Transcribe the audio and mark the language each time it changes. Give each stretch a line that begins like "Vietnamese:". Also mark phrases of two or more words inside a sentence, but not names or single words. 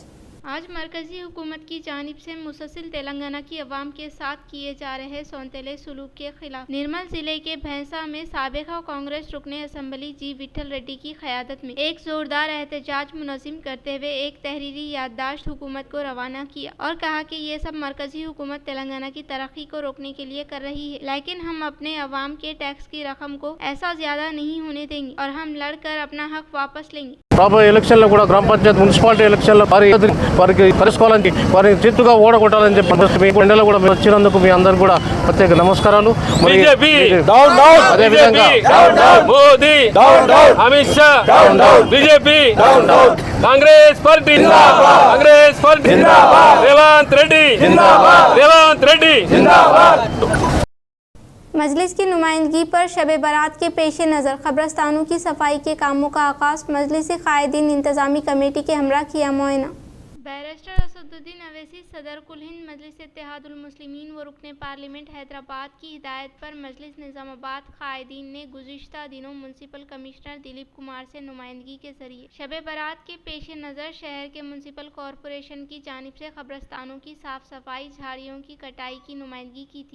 Urdu: آج مرکزی حکومت کی جانب سے مسلسل تلنگانہ کی عوام کے ساتھ کیے جا رہے سونتیلے سلوک کے خلاف نرمل ضلع کے بھینسا میں سابق کانگریس رکن اسمبلی جی وٹل ریڈی کی قیادت میں ایک زوردار احتجاج منظم کرتے ہوئے ایک تحریری یادداشت حکومت کو روانہ کیا اور کہا کہ یہ سب مرکزی حکومت تلنگانہ کی ترقی کو روکنے کے لیے کر رہی ہے، لیکن ہم اپنے عوام کے ٹیکس کی رقم کو ایسا زیادہ نہیں ہونے دیں گے اور ہم لڑ کر اپنا حق واپس لیں گے۔
Telugu: రాబోయే ఎలక్షన్లో కూడా గ్రామ పంచాయతీ మున్సిపాలిటీ ఎలక్షన్లో వారికి పరిష్కారానికి వారిని చిత్తుగా ఓడగొట్టాలని చెప్పి మీ ఎండలో కూడా మీరు వచ్చినందుకు మీ అందరూ కూడా ప్రత్యేక నమస్కారాలు। అదేవిధంగా మోదీ అమిత్ షా బీజేపీ కాంగ్రెస్ పార్టీ కాంగ్రెస్ పార్టీ రేవంత్ రెడ్డి
Urdu: مجلس کی نمائندگی پر شب برات کے پیش نظر قبرستانوں کی صفائی کے کاموں کا آغاز۔ مجلسی قائدین انتظامی کمیٹی کے ہمراہ کیا معائنہ۔ بیرسٹر اسدالدین اویسی صدر کل ہند مجلس اتحاد المسلمین و رکن پارلیمنٹ حیدرآباد کی ہدایت پر مجلس نظام آباد قائدین نے گزشتہ دنوں میونسپل کمشنر دلیپ کمار سے نمائندگی کے ذریعے شب برات کے پیش نظر شہر کے میونسپل کارپوریشن کی جانب سے قبرستانوں کی صاف صفائی، جھاڑیوں کی کٹائی کی نمائندگی کی تھی۔